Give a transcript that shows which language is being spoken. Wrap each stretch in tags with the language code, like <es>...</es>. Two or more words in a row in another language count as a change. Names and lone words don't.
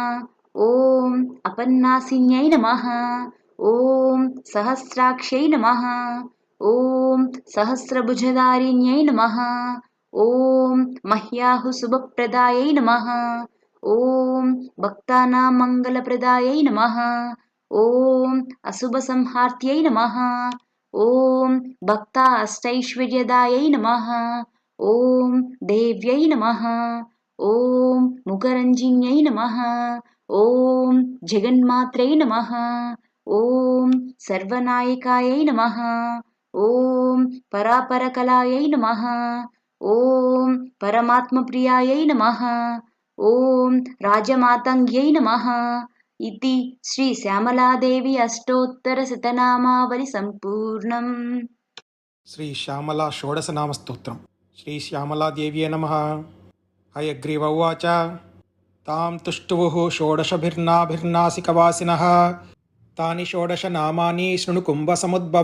<sa>ఓం అపన్నాశిన్యై నమః. ఓం సహస్రాక్షై నమః. ఓం సహస్రభుజధారిణ్యై నమః. ఓం మహ్యాహు శుభప్రదాయై నమః. ఓం భక్తానాం మంగళప్రదాయై నమః. ఓం అశుభ సంహార్త్యై నమః. ॐ भक्ता अष्टैश्वर्यदायै नमः ॐ देव्यै नमः ॐ मुखरञ्जिन्यै नमः ॐ जगन्मात्रै नमः ॐ सर्वनायकायै नमः ॐ परापरकलायै नमः ॐ परमात्मप्रियायै नमः ॐ राजमातङ्ग्यै नमः इति శ్రీ శ్యామలాదేవి అష్టోత్తరశతనామావళి సంపూర్ణం. శ్రీ శ్యామలా షోడశనామస్తోత్రం. శ్రీ శ్యామలాదేవ్యే నమః. హయగ్రీవ ఉవాచ తాం తుష్టువుః షోడశభిర్నాభిర్నాసికవాసినః తాని షోడశ నామాని శృణు కుంభసముద్భవ.</sa>